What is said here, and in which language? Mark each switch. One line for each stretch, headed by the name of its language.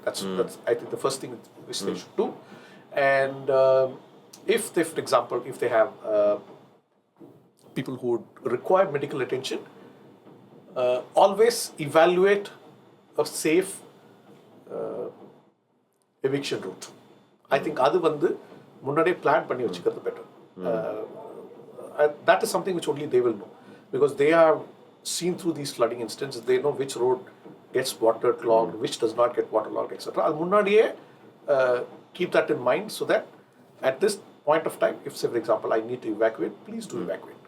English: That's I think the first thing which they should do. And if they, for example, if they have people who would require medical attention, always evaluate a safe eviction route. I think
Tamil: அது வந்து முன்னாடியே plan பண்ணி வச்சுக்கிறது better.
English: That is something which only they will know, because they have seen through these flooding incidents. They know which road gets water clogged, which does not get waterlogged, etc.
Tamil: அது முன்னாடியே
English: keep that in mind, so that at this point of time, if say for example I need to evacuate, please do evacuate.